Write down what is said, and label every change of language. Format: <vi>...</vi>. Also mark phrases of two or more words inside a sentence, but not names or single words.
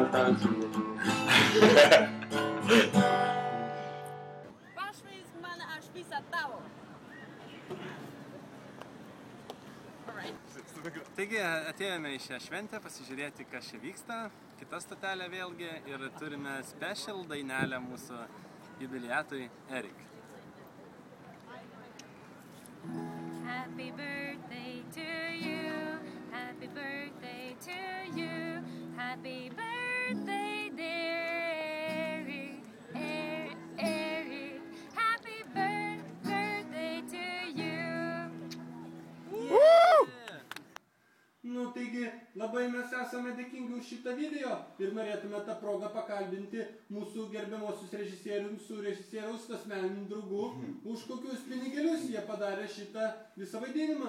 <lt>Pašvaisk mane, aš visą tavo. Alright. Taigi atėjome į šią šventę pasižiūrėti, kas čia vyksta. Kita stotelė vėlgi ir turime special dainelę mūsų jubiliatui Erik.</lt> <en>Happy birthday to you. Happy birthday to you. Happy birthday, dear Eric. Happy birthday to you.</en> <lt>Nu, taigi, labai mes esame dėkingi už šitą video ir norėtume tą progą pakalbinti mūsų gerbiamosius režisierius su režisieriaus asmeniniu draugu, už kokius pinigėlius jie padarė šitą visą vaidinimą.</lt>